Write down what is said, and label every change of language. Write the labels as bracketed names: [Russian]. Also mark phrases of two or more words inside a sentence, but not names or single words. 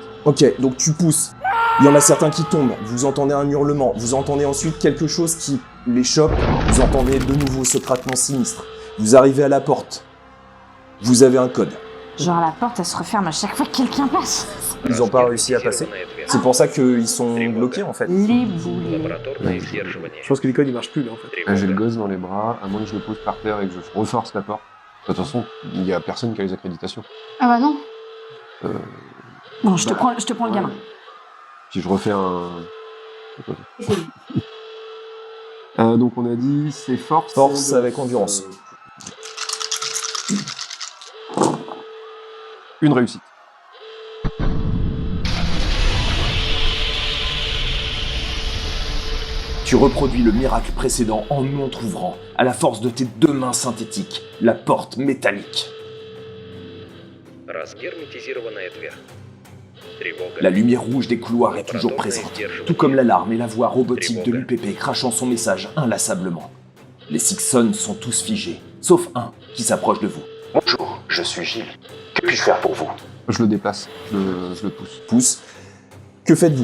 [French] Ok, donc tu pousses. Il y en a certains qui tombent, vous entendez un hurlement, vous entendez ensuite quelque chose qui les chope, vous entendez de nouveau ce craquement sinistre. Vous arrivez à la porte. Vous avez un code. Genre la porte elle se referme à chaque fois que quelqu'un passe. Ils n'ont pas réussi à passer. [Russian] Разгерметизированная дверь. [French] C'est pour ça qu'ils sont bloqués en fait. Les boules. [Russian] Лабораторное сдерживание. [French] Je pense que les codes ils marchent plus là en fait. J'ai le [Russian] Тревога. [French] gosse dans les bras, à moins que je le pose par terre et que je reforce la porte. De toute façon, il y a personne qui a les accréditations. Ah bah non. Bon, je te prends le gamin. Puis je refais un... donc on a dit c'est force. Force avec endurance. Une réussite. Tu reproduis le miracle précédent en entr'ouvrant, à la force de tes 2 mains synthétiques, la porte métallique. [Russian] Разгерметизированная дверь. Тревога. [French] La lumière rouge des couloirs est toujours présente, tout comme l'alarme et la voix robotique de l'UPP crachant son message inlassablement. Les Sixons sont tous figés, sauf un qui s'approche de vous. Bonjour, je suis Gilles. Que puis-je faire pour vous? Je le déplace, je le pousse. Pousse. Que faites-vous?